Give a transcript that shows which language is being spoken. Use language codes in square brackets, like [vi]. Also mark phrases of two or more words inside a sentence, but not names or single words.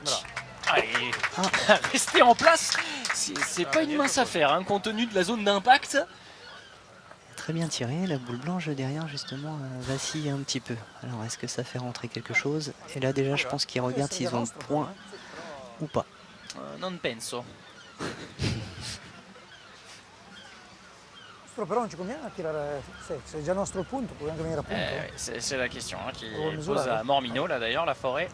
[fr] Allez, rester en place, c'est pas une mince affaire, hein, compte tenu de la zone d'impact. Très bien tiré, la boule blanche derrière justement vacille un petit peu. Alors est-ce que ça fait rentrer quelque chose? Et là déjà je pense qu'ils regardent s'ils ont le point ou pas. [it] Non penso. Però non ci conviene a tirare, c'est già nostro punto, può anche venire a punto. [fr] C'est la question qui pose à Mormino là d'ailleurs, la forêt.